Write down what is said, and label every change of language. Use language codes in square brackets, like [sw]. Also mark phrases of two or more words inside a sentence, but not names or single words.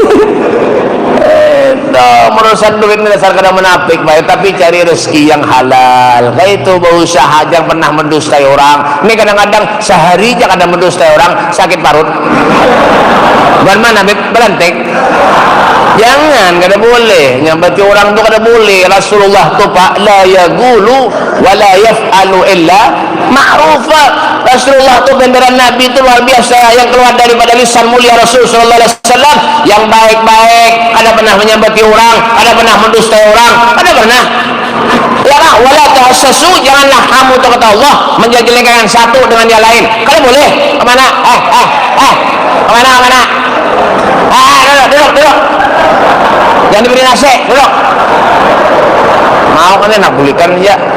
[id] Merusak duit ini dasar kada menapik baik, tapi cari rezeki yang halal. Kayak itu berusaha, jangan pernah mendustai orang. Ini kadang-kadang sehari aja kada mendustai orang, sakit parut. Bagaimana belantek? Jangan, kada boleh. Nyambati orang tuh kada boleh. Rasulullah tuh Pak, [ar] لا يقول ولا يفعل إلا معروفا. [id] Rasulullah tuh benderan Nabi itu luar biasa, yang keluar daripada lisan mulia Rasul [ar] صلى الله عليه وسلم [id] yang baik-baik, kada pernah menyambati orang, kada pernah mendustai orang, kada pernah. Ya lah, [ar] ولا تجسسوا, [id] janganlah kamu tuh kata Allah menjelek-jelekan satu dengan yang lain. Kada boleh. Kemana? Kemana? Duduk. Jangan diberi nasi, duduk. Mau kan enak bulikan ya.